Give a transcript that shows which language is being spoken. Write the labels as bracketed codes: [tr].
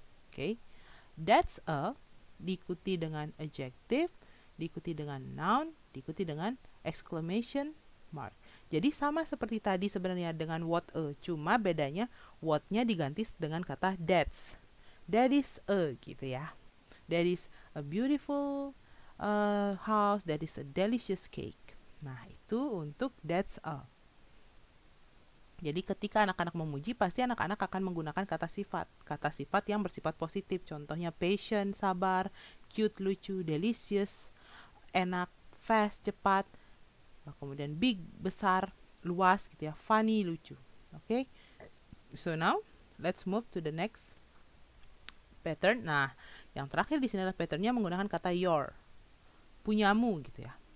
[id] Oke. That's a diikuti dengan adjective, diikuti dengan noun, diikuti dengan exclamation mark. Jadi sama seperti tadi sebenarnya dengan what a, cuma bedanya what-nya diganti dengan kata that's. [en] That is a [id] gitu ya. [en] That is a beautiful house, that is a delicious cake. [id] Nah, itu untuk that's a. Jadi ketika anak-anak memuji, pasti anak-anak akan menggunakan kata sifat yang bersifat positif. Contohnya patient, sabar, cute, lucu, delicious, enak, fast, cepat. Kemudian big, besar, luas gitu ya, funny, lucu. Okay? [en] So now let's move to the next pattern. [id] Nah, yang terakhir di sini adalah patternnya menggunakan kata your, punyamu gitu ya.